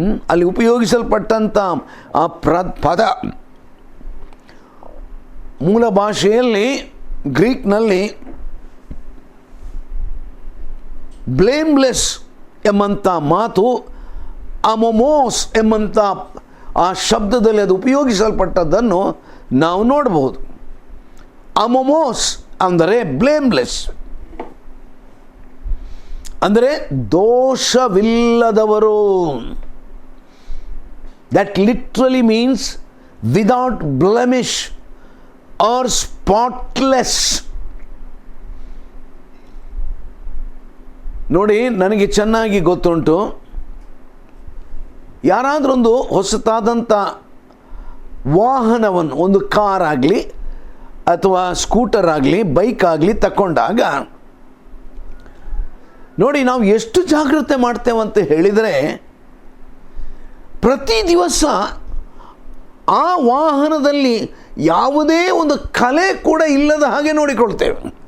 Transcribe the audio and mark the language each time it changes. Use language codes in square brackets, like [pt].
[kn] ಅಲ್ಲಿ ಉಪಯೋಗಿಸಲ್ಪಟ್ಟಂಥ ಆ ಪದ ಮೂಲ ಭಾಷೆಯಲ್ಲಿ ಗ್ರೀಕ್ನಲ್ಲಿ ಬ್ಲೇಮ್ಲೆಸ್ ಎಂಬಂಥ ಮಾತು ಅಮೋಮೋಸ್ ಎಂಬಂಥ ಆ ಶಬ್ದದಲ್ಲಿ ಅದು ಉಪಯೋಗಿಸಲ್ಪಟ್ಟದ್ದನ್ನು ನಾವು ನೋಡಬಹುದು. ಅಮೋಮೋಸ್ ಅಂದರೆ ಬ್ಲೇಮ್ಲೆಸ್, ಅಂದರೆ ದೋಷವಿಲ್ಲದವರು. [en] That literally means without blemish or spotless. [kn] ನೋಡಿ, ನನಗೆ ಚೆನ್ನಾಗಿ ಗೊತ್ತುಂಟು, ಯಾರಾದರೊಂದು ಹೊಸತಾದಂಥ ವಾಹನವನ್ನು, ಒಂದು ಕಾರ್ ಆಗಲಿ ಅಥವಾ ಸ್ಕೂಟರ್ ಆಗಲಿ, ಬೈಕ್ ಆಗಲಿ ತಗೊಂಡಾಗ ನೋಡಿ, ನಾವು ಎಷ್ಟು ಜಾಗ್ರತೆ ಮಾಡ್ತೇವಂತ ಹೇಳಿದರೆ, ಪ್ರತಿ ದಿವಸ ಆ ವಾಹನದಲ್ಲಿ ಯಾವುದೇ ಒಂದು ಕಲೆ ಕೂಡ ಇಲ್ಲದ ಹಾಗೆ ನೋಡಿಕೊಳ್ತೇವೆ.